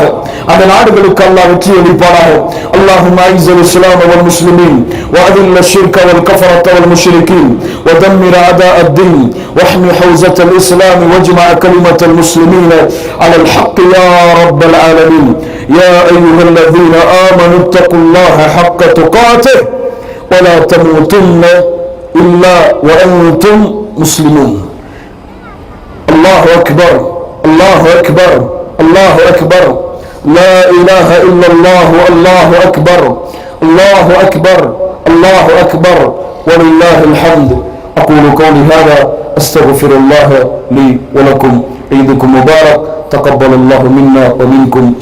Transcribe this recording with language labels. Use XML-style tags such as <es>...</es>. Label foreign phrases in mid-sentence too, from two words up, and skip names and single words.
<ta>அந்த நாடுகளுக்கு அல்லாஹ் வெற்றி அளிப்பானாக.</ta> <ar>اللهم أعز الإسلام والمسلمين وأذل الشرك والكفرة والمشركين ودمر أعداء الدين واحم حوزة الإسلام واجمع كلمة المسلمين على الحق يا رب العالمين. يا أيها الذين آمنوا اتقوا الله حق تقاته ولا تموتن إلا وأنتم مسلمون. الله أكبر، الله أكبر، الله أكبر. لا إله إلا الله والله أكبر الله أكبر الله أكبر ولله الحمد. أقول قولي هذا أستغفر الله لي ولكم. عيدكم مبارك. تقبل الله منا ومنكم.</ar>